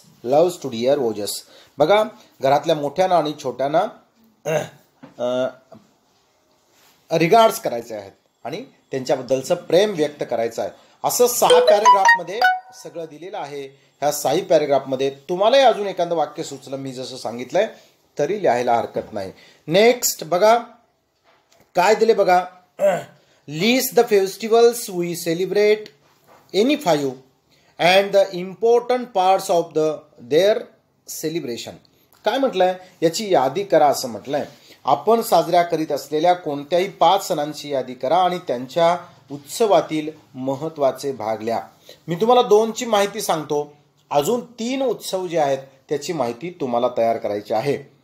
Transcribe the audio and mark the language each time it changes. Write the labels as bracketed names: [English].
[English] loves to dear [Marathi] ओजस. बघा, घरातल्या मोठ्यांना आणि छोट्यांना रिगार्ड्स करायचे आहेत आणि त्यांच्याबद्दलचं प्रेम व्यक्त करायचं आहे. असं 6 पॅरेग्राफमध्ये सगळं दिलेलं आहे. ह्या 6 पॅरेग्राफमध्ये तुम्हालाही अजून एखादं वाक्य सुचलं मी जसं सांगितलंय तरी लिहायला हरकत नाही. नेक्स्ट बघा काय दिले बघा. [English] List the festivals we celebrate any 5 and the important parts of their celebration. [Marathi] काय म्हटलंय, याची यादी करा असं म्हटलंय. आपण साजऱ्या करीत असलेल्या कोणत्याही 5 सणांची यादी करा आणि त्यांच्या उत्सवातील महत्त्वाचे भाग लिहा. मी तुम्हाला 2ची माहिती सांगतो, अजून 3 उत्सव जे आहेत त्याची माहिती तुम्हाला तयार करायची आहे.